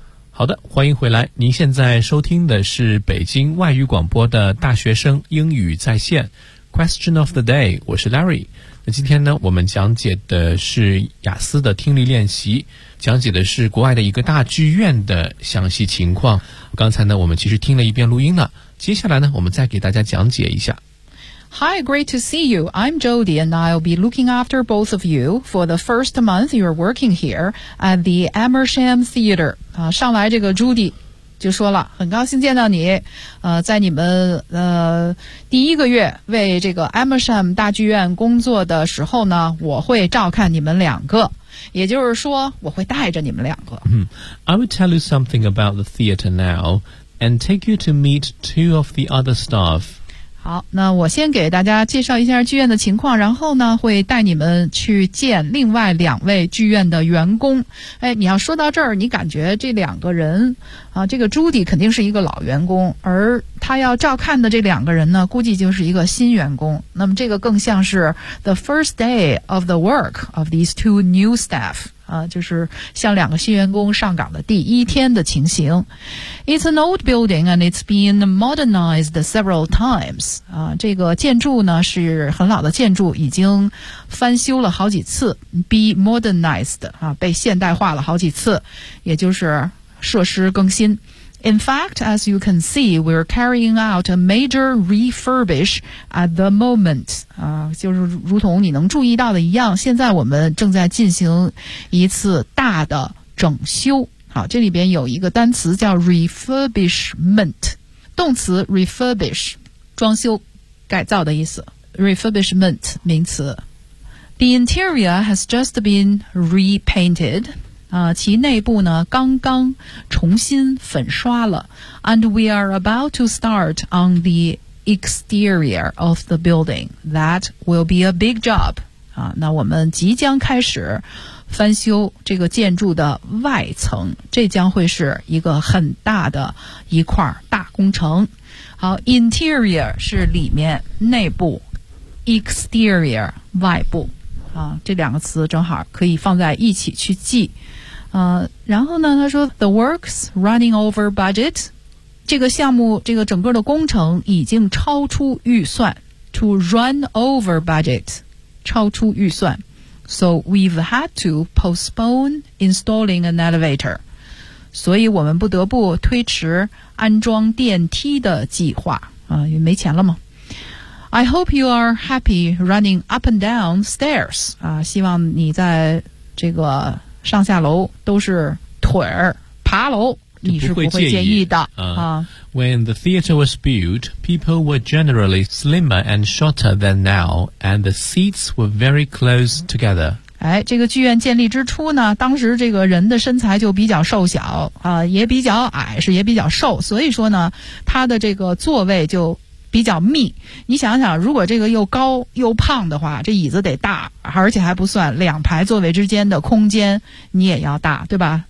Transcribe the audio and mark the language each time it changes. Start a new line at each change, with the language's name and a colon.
Chinese: 好的，欢迎回来。您现在收听的是北京外语广播的大学生英语在线
English: Question of the day，
Chinese: 我是 Larry。那今天呢，我们讲解的是雅思的听力练习，讲解的是国外的一个大剧院的详细情况。刚才呢，我们其实听了一遍录音了，接下来呢，我们再给大家讲解一下。
English: Hi, great to see you. I'm Jody, and I'll be looking after both of you for the first month you're working here at the Amersham Theater.
Chinese: 上来这个 Judy 就说了，很高兴见到你，在你们第一个月为这个 Amersham 大剧院工作的时候呢，我会照看你们两个，也就是说我会带着你们两个。
English: I will tell you something about the theater now and take you to meet two of the other staff.
Chinese: 好，那我先给大家介绍一下剧院的情况，然后呢会带你们去见另外两位剧院的员工。哎，你要说到这儿，你感觉这两个人啊，这个朱迪肯定是一个老员工，而他要照看的这两个人呢，估计就是一个新员工。那么这个更像是
English: the first day of the work of these two new staff。
Chinese: 就是像两个新员工上岗的第一天的情形。
English: It's an old building and it's been modernized several times.
Chinese: 这个建筑呢是很老的建筑，已经翻修了好几次。
English: Be modernized,
Chinese: 被现代化了好几次，也就是设施更新。
English: In fact, as you can see, we're carrying out a major refurbish at the moment.
Chinese: 就是如同你能注意到的一样，现在我们正在进行一次大的整修。好，这里边有一个单词叫 refurbishment， 动词 refurbish， 装修改造的意思。
English: refurbishment，
Chinese: 名词。
English: The interior has just been repainted.
Chinese: 其内部呢刚刚重新粉刷了。
English: And we are about to start on the exterior of the building. That will be a big job.
Chinese: 那我们即将开始翻修这个建筑的外层，这将会是一个很大的一块大工程。好， interior 是里面，内部， exterior 外部。这两个词正好可以放在一起去记。然后呢他说
English: The works running over budget，
Chinese: 这个项目这个整个的工程已经超出预算， to run over budget, 超出预算。
English: So we've had to postpone installing an elevator.
Chinese: 所以我们不得不推迟安装电梯的计划。因为没钱了吗？
English: I hope you are happy running up and down stairs.
Chinese: 希望你在这个上下楼都是腿儿爬楼，你是不会介意的。
English: When the theater was built, people were generally slimmer and shorter than now, and the seats were very close together.
Chinese: 这个剧院建立之初呢，当时这个人的身材就比较瘦小，也比较矮，是也比较瘦，所以说呢，他的这个座位就比较密。你想想，如果这个又高又胖的话，这椅子得大，而且还不算两排座位之间的空间你也要大，对吧？